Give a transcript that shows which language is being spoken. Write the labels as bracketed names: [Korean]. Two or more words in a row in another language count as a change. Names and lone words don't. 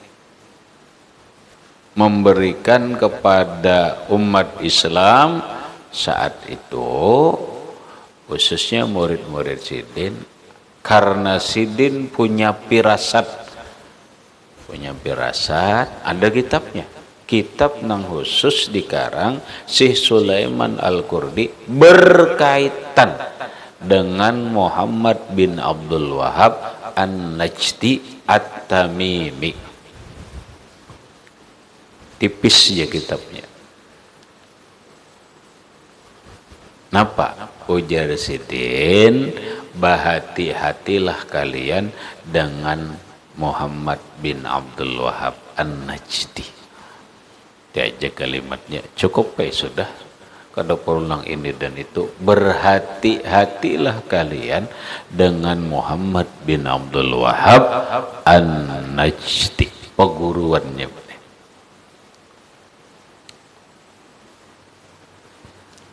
[Indonesian] memberikan kepada umat Islam saat itu khususnya murid-murid Sidin, karena Sidin punya firasat, ada kitabnya, kitab nang khusus dikarang Syekh Sulaiman Al-Kurdi berkaitan dengan Muhammad bin Abdul Wahab An-Najdi At-Tamimi. Tipis ya kitabnya. [Banjar] Napa? [Indonesian] Ujar Sidin, berhati-hatilah kalian dengan Muhammad bin Abdul Wahab An-Najdi. Diajak kalimatnya cukup sudah. [Banjar] Kada perulang [Indonesian] ini dan itu, berhati-hatilah kalian dengan Muhammad bin Abdul Wahab An-Najdi, peguruannya.